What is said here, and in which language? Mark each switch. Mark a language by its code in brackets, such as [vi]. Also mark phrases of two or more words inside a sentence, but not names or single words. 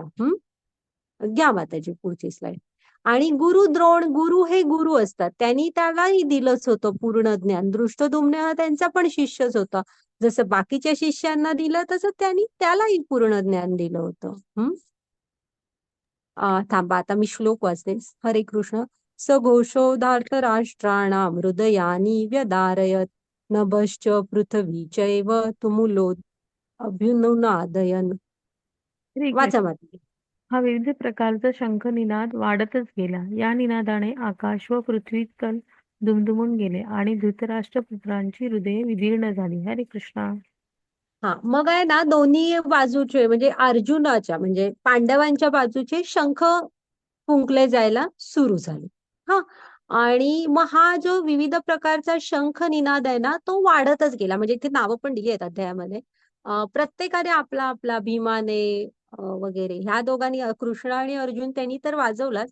[mr] घ्या माताजी पुढची स्लाइड. आणि गुरु हे गुरु असतात, त्यांनी त्यालाही दिलंच होतं पूर्ण ज्ञान. दृष्टद्युम्न हा त्यांचा पण शिष्यच होता. जसं बाकीच्या शिष्यांना दिलं तसं त्यांनी त्यालाही पूर्ण ज्ञान दिलं होतं. थांबा, आता मी श्लोक वाचते. हरे कृष्ण. [sa] सघोषोधार्थ राष्ट्राणाम हृदयानी व्यदारयत नभश्च पृथ्वी चैव तुमुलो अभ्युन्नादयन. [mr] हरे वाचा कृष्ण. माता. हा विविध प्रकारचा शंख निनाद वाढतच गेला. या निनादाने आकाश व पृथ्वी तल दुमदुमून गेले आणि धृतराष्ट्र पुत्रांची हृदये विदीर्ण झाली. हरे कृष्णा. हा, मग आहे ना दोन्ही बाजूचे, म्हणजे अर्जुनाच्या म्हणजे पांडवांच्या बाजूचे शंख फुंकले जायला सुरू झाले. हा, आणि मग हा जो विविध प्रकारचा शंख निनाद आहे ना, तो वाढतच गेला. म्हणजे इथे नावं पण दिली आहेत अध्यायामध्ये. प्रत्येकाने आपला आपला, भीमाने वगैरे ह्या दोघांनी, कृष्ण आणि अर्जुन, त्यांनी तर वाजवलाच.